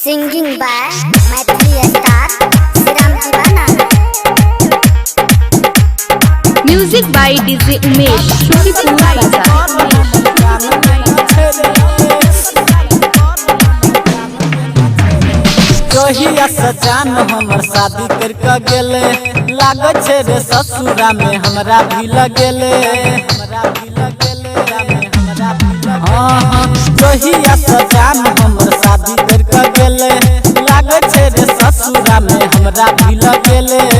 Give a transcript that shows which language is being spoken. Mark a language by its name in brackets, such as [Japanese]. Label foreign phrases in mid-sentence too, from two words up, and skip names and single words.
[English] Singing by Maithili Star Siram Divana. Music by DJ Umesh, Shukipur Bazaar. [Maithili] कहिया सजान हमर शादी करके गेले लागै छे रे ससुरा में हमरा भी लगेले कहिया सजान हमर शादी करके गेले लागै छे रे ससुरा में हमरा भी लगेले